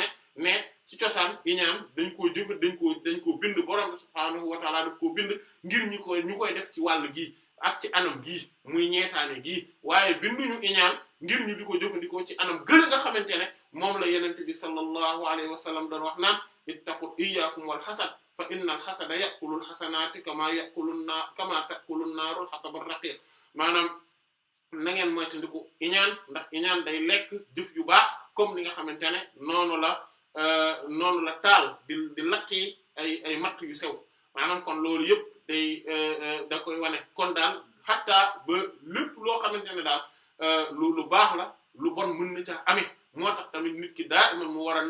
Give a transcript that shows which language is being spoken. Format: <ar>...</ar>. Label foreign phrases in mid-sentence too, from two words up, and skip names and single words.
<wo>ne ci cosaan iñaan dañ koo bind borom bi</wo> <ar>سبحانه وتعالى</ar> <wo>daf koo bind ngir ñu koy def ci wàll gii ak ci anam gii muy ñeetaane gii waaye binduñu iñaan ngir ñu di ko jëfandikoo ci anam gën nga xamante ne moom la yenente bi</wo> <ar>صلى الله عليه وسلم</ar> <wo>doon wax naan</wo> <ar>اتقوا إياكم والحسد فإن الحسد يأكل الحسنات كما تأكل النار الحطب الرقيق</ar> <wo>maanaam na ngeen moytandiku iñaan ndax iñaan day lekk jëf yu baax comme ni nga xamante ne noonu la taal di lakki ay matt yu sew maanaam kon loolu yëpp day da koy wane kon daal xataa ba lépp loo xamante ne daal lu baax la lu bon mën na ca amee moo tax tamit nit ki daa iman mu war a</wo>